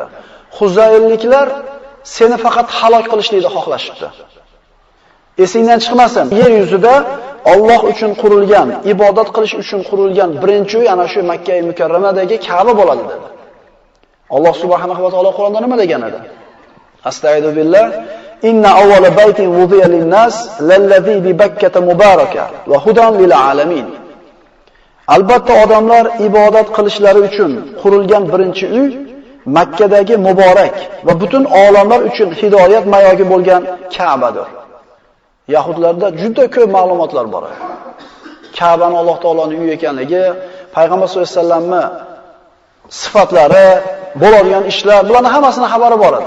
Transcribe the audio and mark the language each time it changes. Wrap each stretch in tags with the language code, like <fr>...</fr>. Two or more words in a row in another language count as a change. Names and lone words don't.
<uz>Huzaylliklar seni faqat halok qilishlikni xohlashibdi. Esingdan chiqmasin. Yer yuzida Alloh uchun qurilgan, ibodat qilish uchun qurilgan birinchi uy ana shu Makka-i Mukarramadagi Ka'ba bo'ladi dedi. Alloh</uz> <ar>سبحانه وتعالى</ar> <uz>Qur'onda nima degan edi?</uz> <ar>أستغفر بالله. إن أول بيت وضع للناس للذي ببكة مباركا وهدى للعالمين.</ar> <uz>Albatta odamlar ibodat qilishlari uchun qurilgan birinchi uy Makkadagi muborak va butun olamlar uchun hidoyat mayogi bo'lgan Ka'badir. Yahudlarda juda ko'p ma'lumotlar bor. Ka'bani Alloh taoloning uyi ekanligi, payg'ambar</uz> <ar>صلى الله عليه</ar> <uz>vasallamning sifatlari, bo'ladigan ishlar, bularning hammasini xabari bor edi.</uz>